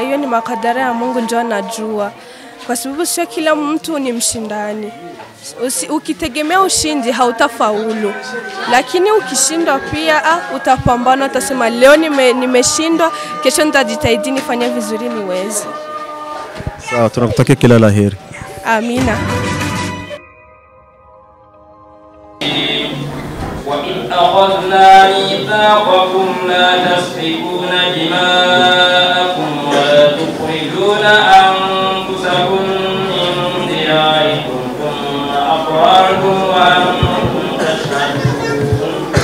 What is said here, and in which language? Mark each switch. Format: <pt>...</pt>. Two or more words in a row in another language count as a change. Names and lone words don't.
<sw>Hiyo ni makadara ya Mungu ndio anajua. Kwa sababu sio kila mtu ni mshindani. Ukitegemea ushindi hautafaulu. Lakini ukishindwa pia utapambana, utasema leo nimeshindwa, kesho nitajitahidi nifanye vizuri niweze. Sawa, tunakutakia kila laheri. Amina.</sw> <ar>وإذ أخذنا ميثاقكم لا تسفكون دماءكم ولا تخرجون أنفسكم من دياركم ثم أقررتم وأنتم تشهدون.</ar>